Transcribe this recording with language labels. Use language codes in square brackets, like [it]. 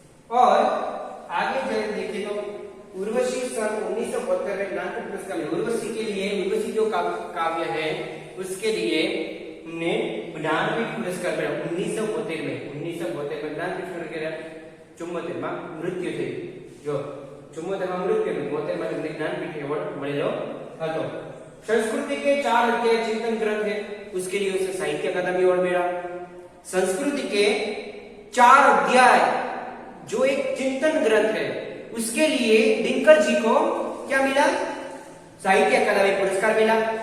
[hi] और आगे जब देखें तो उर्वशी सन 1972 में ज्ञानपीठ पुरस्कार मिला। उर्वशी के लिए, उर्वशी जो काव्य है उसके लिए उन्हें ज्ञानपीठ पुरस्कार मिला 1972 में ज्ञानपीठ पुरस्कार [gu] 74 માં મૃત્યુ થયું। જો 74 માં મૃત્યુ થયું, 72 માં તેમને જ્ઞાનપીઠ એવોર્ડ મળેલો હતો। [hi] संस्कृति के 4 अध्याय चिंतन ग्रंथ है, उसके लिए उसे साहित्य अकादमी अवार्ड मिला। संस्कृति के 4 अध्याय जो एक चिंतन ग्रंथ है उसके लिए दिनकर जी को क्या मिला, साहित्य अकादमी पुरस्कार मिला।